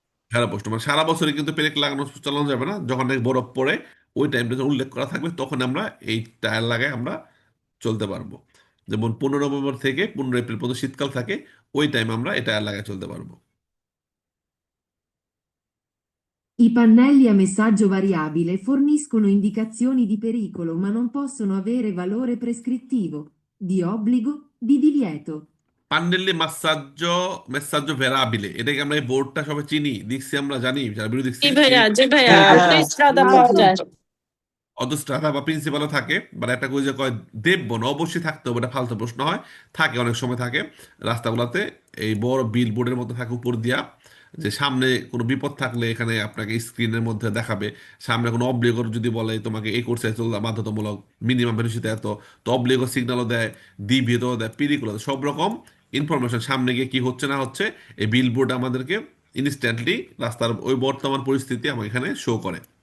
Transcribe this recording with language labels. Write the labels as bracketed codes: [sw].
[bn] ভেড়া প্রশ্ন, মানে সারা বছরে কিন্তু পেরেক লাগানো চালানো যাবে না, যখন নাকি বরফ পড়ে ওই টাইমটা যখন উল্লেখ করা থাকবে তখন আমরা এই টায়ার লাগায় আমরা চলতে পারবো। যেমন 15 নভেম্বর থেকে 15 এপ্রিল পর্যন্ত শীতকাল থাকে, ওই টাইম আমরা এই টায়ার লাগায় চলতে পারবো। [it] I pannelli a messaggio variabile forniscono indicazioni di pericolo, ma non possono avere valore prescrittivo, di obbligo, di divieto. [bn] পান্ডেল্লি মেসাজ্জো ভেরাবিলে, এটাকে আমরা এই বোর্ডটা সবাই চিনি, দেখছি, আমরা জানি, যারা ভিডিও দেখছি চিনি। [it] Sì, ভাইয়া, autostrada porta. [bn] অদস্ট্রাদা বা প্রিন্সিপালও থাকে, বা একটা কই যে কয় দেববো না, অবশ্যই থাকতে হবে, এটা ফালতু প্রশ্ন হয়, থাকে অনেক সময় থাকে রাস্তাগুলোতে, এই বড় বিল বোর্ডের মতো থাকে উপর দিয়া, যে সামনে কোনো বিপদ থাকলে এখানে আপনাকে স্ক্রিনের মধ্যে দেখাবে। সামনে কোনো অবলিগর যদি বলে তোমাকে এই কোর্সে চলতে বাধ্যতামূলক, মিনিমাম ভেলোসিটি এত, তো অবলিগর সিগন্যালও দেয়, ডিভিও দেয়, পিরিগুলো দেয়, সব রকম ইনফরমেশন সামনে গিয়ে কি হচ্ছে না হচ্ছে এই বিল বোর্ড আমাদেরকে ইনস্ট্যান্টলি রাস্তার ওই বর্তমান পরিস্থিতি আমাকে এখানে শো করে।